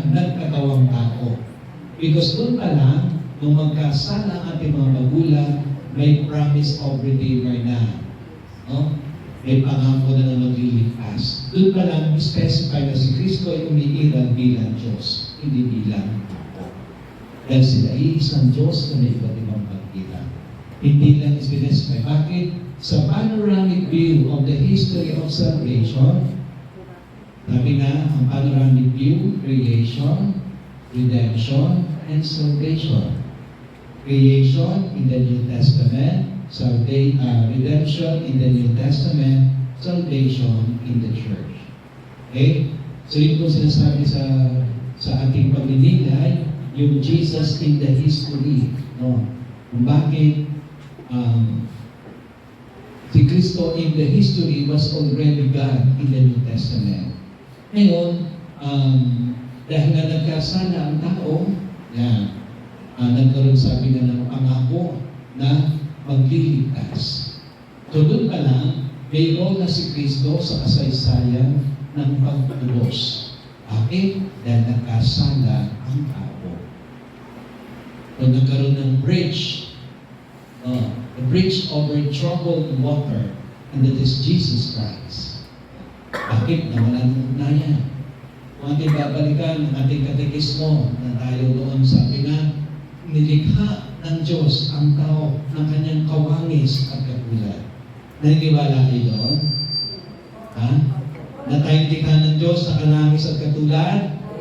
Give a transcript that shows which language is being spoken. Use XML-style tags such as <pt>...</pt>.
<tl>Nagkatawang tao. Because doon pa lang, nung magkasala ang ating mga magulang, may</tl> <en>promise of Redeemer</en> <tl>na. No? May pangako na magliligtas. Doon pa lang, specify na si Kristo ay umiiral bilang Diyos, hindi bilang tao. Dahil sila ay isang Diyos na may iba't ibang pagkita. Hindi lang specify. Bakit?</tl> <en>Sa panoramic view of the history of salvation,</en> <tl>sabi nga,</tl> <en>ang panoramic view, creation, redemption, and salvation. Creation in the New Testament, redemption in the New Testament, salvation in the church. Okay?</en> <tl>So yun po sinasabi sa ating pagninilay, yung Jesus</tl> <en>in the history.</en> <tl>No? Kung bakit si Kristo</tl> <en>in the history was already God in the New Testament.</en> <tl>Ngayon, dahil na nagkasala ang tao, nagkaroon sabi nga ng pangako na magliligtas. So doon pa lang, may role na si Kristo sa kasaysayan ng pagtulos. Bakit? Dahil nagkasala ang tao. Kung nagkaroon ng bridge,</tl> <en>the bridge over troubled water, and that is Jesus Christ.</en> <tl>Bakit? Nawalan ng ugnayan. Kung ating babalikan ang ating katekismo na tayo doon, sabi nga, nilikha ng Diyos ang tao ng kanyang kawangis at katulad. Naniniwala kayo doon? Ha? Na tayo nilikha ng Diyos sa kalangis at katulad?</tl>